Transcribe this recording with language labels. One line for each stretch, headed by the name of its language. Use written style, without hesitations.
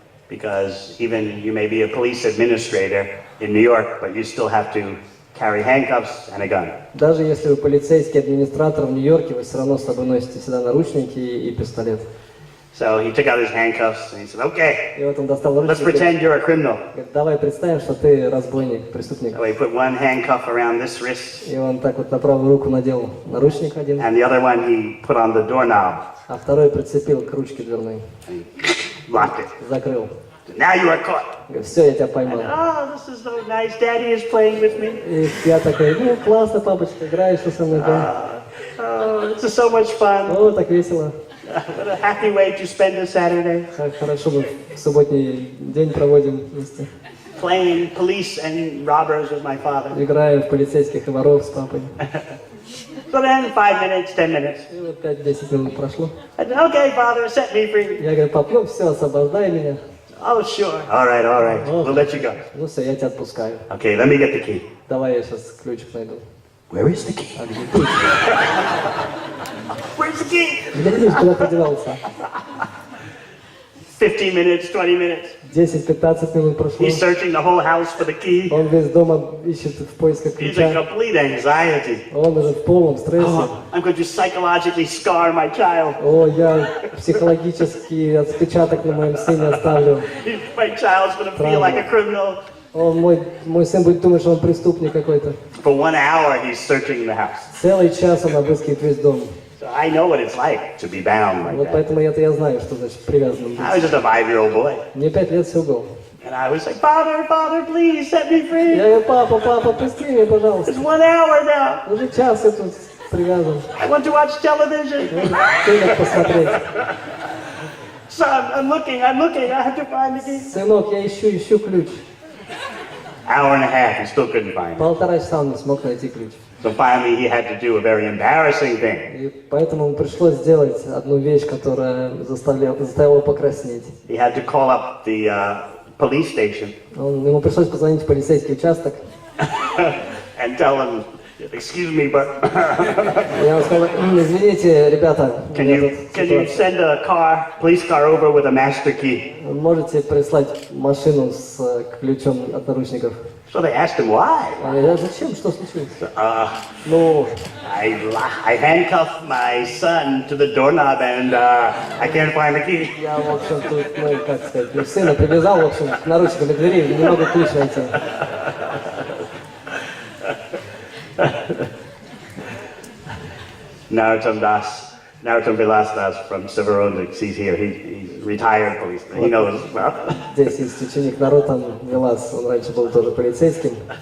English: because even you may be a police administrator in New York, but you still have to carry handcuffs and a gun.
Russian: даже если вы полицейский администратор в Нью-Йорке, вы все равно с собой носите всегда наручники и пистолет.
English: So he took out his handcuffs and he said, okay,
Russian: И вот он достал
English: let's
Russian: наручники.
English: pretend you're a criminal.
Russian: Говорит: давай представим, что ты разбойник, преступник.
English: So he put one handcuff around this wrist,
Russian: И он так вот на правую руку надел наручник один,
English: and the other one he put on the doorknob
Russian: а второй прицепил к ручке дверной,
English: and locked it.
Russian: закрыл.
English: Now you are caught.
Russian: Говорит: все, я тебя поймал.
English: Oh, this is so nice. Daddy is playing with me.
Russian: И я такой: ну классно, папочка, играешь со мной, да?
English: Oh, this is so much fun.
Russian: О, так весело.
English: What a happy way to spend a Saturday.
Russian: Как хорошо мы в субботний день проводим вместе.
English: Playing police and robbers with my father.
Russian: Играем в полицейских и воров с папой.
English: So then 5 minutes, 10 minutes.
Russian: И вот 5-10 минут прошло.
English: I said, okay, father, set me free.
Russian: Я говорю: пап, ну все, освобождай меня.
English: Oh, sure. All right, we'll let you go.
Russian: Ну все, я тебя отпускаю.
English: Okay, let me get the key.
Russian: Давай я сейчас ключик найду.
English: Where is the key?
Russian: А где ключ?
English: Where's the key?
Russian: Где ключ, куда подевался?
English: 15 minutes, 20 minutes.
Russian: 10-15 минут прошло.
English: He's searching the whole house for the key.
Russian: Он весь дома ищет в поисках
English: He's in
Russian: ключа.
English: complete anxiety.
Russian: Он уже в полном стрессе.
English: Oh, I'm going to psychologically scar my child.
Russian: О, я психологический отпечаток на моем сыне оставлю.
English: My child's going to feel like a criminal.
Russian: Мой сын будет думать, что он преступник какой-то.
English: For 1 hour, he's searching the house.
Russian: Целый час он обыскивает весь дом.
English: So I know what it's like to be bound like
Russian: Вот
English: that.
Russian: поэтому я знаю, что значит привязанным быть.
English: I was just a 5-year-old boy.
Russian: Мне 5 лет всего было.
English: And I was like, Father, Father, please set me free.
Russian: Я говорю, папа, пусти меня, пожалуйста.
English: It's 1 hour now.
Russian: Уже час я тут привязан.
English: I want to watch television.
Russian: Фильм посмотреть.
English: Son, I'm looking, I have to find the key.
Russian: Сынок, я ищу ключ.
English: Hour and a half, he still couldn't find it.
Russian: 1,5 часа он не смог найти ключ.
English: So finally he had to do a very embarrassing thing.
Russian: И поэтому ему пришлось сделать одну вещь, которая заставила его покраснеть.
English: He had to call up the police station
Russian: Ему пришлось позвонить в полицейский участок.
English: and tell them, excuse me, but
Russian: Я ему сказал, извините, ребята,
English: can you send a police car over with a master key?
Russian: можете прислать машину с ключом от наручников?
English: So they asked him why.
Russian: Я зачем? Что случилось?
English: No, I handcuffed my son to the doorknob and I can't find the key.
Russian: Я, в общем, тут, как сказать, сына привязал, в общем, к наручникам к двери, не могу ключ найти.
English: Narottam Vilas from Sivarondik, he's here. He's retired policeman. He knows well.
Russian: Здесь есть ученик Наротам Вилас, он раньше был тоже полицейским.